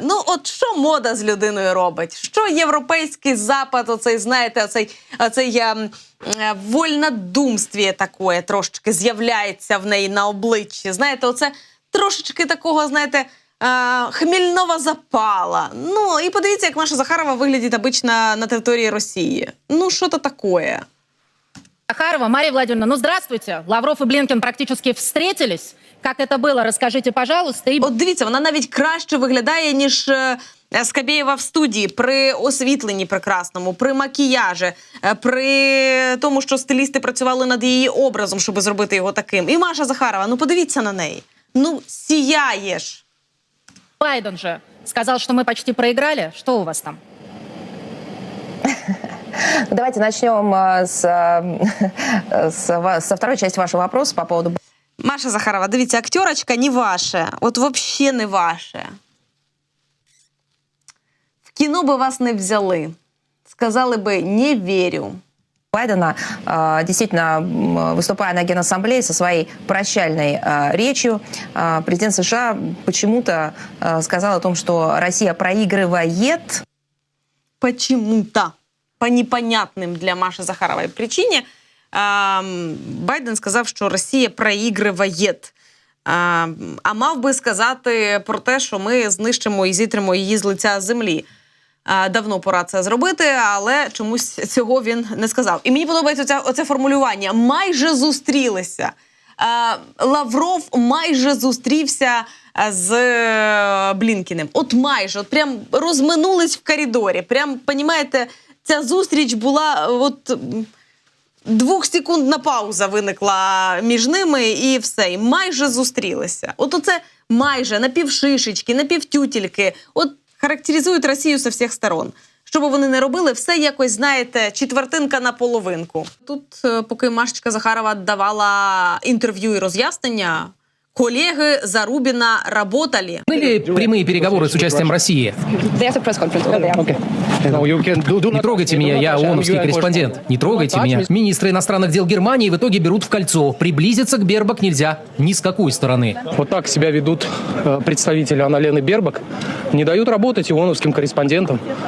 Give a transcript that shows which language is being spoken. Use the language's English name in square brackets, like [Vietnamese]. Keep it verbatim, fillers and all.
[Ukrainian] Ну, от що мода з людиною робить? Що європейський запад, оцей, знаєте, оцей, оцей е, е, вольнодумстві таке трошечки з'являється в неї на обличчі. Знаєте, оце трошечки такого, знаєте, е, хмільного запала. Ну, і подивіться, як Маша Захарова виглядить обично на території Росії. Ну, що-то таке. [Russian] Захарова, Мария Владимировна, ну здравствуйте. Лавров и Блинкен практически встретились. Как это было, расскажите, пожалуйста. И... [Ukrainian] От дивіться, вона навіть краще виглядає, ніж е, Скабєєва в студії при освітленні прекрасному, при макіяжі, е, при тому, що стилісти працювали над її образом, щоб зробити його таким. І Маша Захарова, ну подивіться на неї. Ну, сіяєш. [Russian] Байден же сказал, что мы почти проиграли. Что у вас там? Давайте начнем с, с, со второй части вашего вопроса по поводу... [Ukrainian] Маша Захарова, дивіться, актерочка не ваша. [Russian] От вообще не ваша. [Ukrainian] В кіно би вас не взяли. Сказали би [Russian] «не верю». Байдена, действительно, выступая на Генассамблее со своей прощальной речью, президент США почему-то сказал о том, что Россия проигрывает. Почему-то. По непонятным для Маши Захаровой причине э, [Ukrainian] Байден сказав, що Росія проігриває. Е, а мав би сказати про те, що ми знищимо і зітримо її з лиця землі. Е, давно пора це зробити, але чомусь цього він не сказав. І мені подобається оце, оце формулювання. Майже зустрілися. Е, Лавров майже зустрівся з Блінкіним. От майже. От прям розминулись в коридорі. Прям, понімаєте, ця зустріч була, от, двохсекундна пауза виникла між ними і все, і майже зустрілися. От оце майже, напівшишечки, напівтютільки, от характеризують Росію з усіх сторон. Що б вони не робили, все якось, знаєте, четвертинка на половинку. Тут, поки Машечка Захарова давала інтерв'ю і роз'яснення, колеги Зарубіна працювали. Були прямі переговори з участием Росії? [Russian] Не трогайте меня, я ООНовский корреспондент. Не трогайте меня. Министры иностранных дел Германии в итоге берут в кольцо. Приблизиться к Бербок нельзя ни с какой стороны. Вот так себя ведут представители Анналены Бербок. Не дают работать ООНовским корреспондентам.